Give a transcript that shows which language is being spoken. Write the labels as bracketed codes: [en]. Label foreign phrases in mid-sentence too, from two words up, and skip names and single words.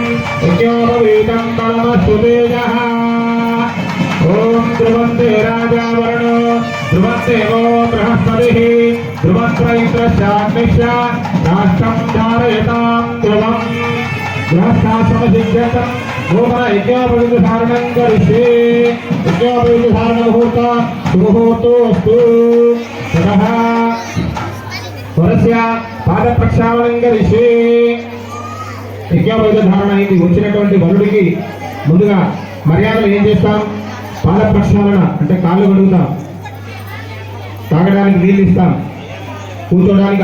[sa] यज्ञोपवीतं परमस्तुतेजः ओम ध्रुवन्ते राजावरणो ध्रुवन्ते वो बृहस्पतिः ध्रुवन्त इंद्रश्चाग्निश्च राष्ट्रं धारयतां ध्रुवं गृहस्थाश्रमसिद्ध्यर्थं भूमन यज्ञोपवीतधारणं करिष्ये यज्ञोपवीतधारणमुहूर्त सुमुहूर्तोऽस्तु ततः వరస్య పాద ప్రక్షాళనం కరిష్యే [te] యజ్ఞోపవీత ధారణ అయింది. వచ్చినటువంటి వరుడికి ముందుగా మర్యాదలు ఏం చేస్తాం? పాద ప్రక్షాళన అంటే కాళ్ళు కడుగుతాం, తాగడానికి నీళ్ళు ఇస్తాం, కూర్చోడానికి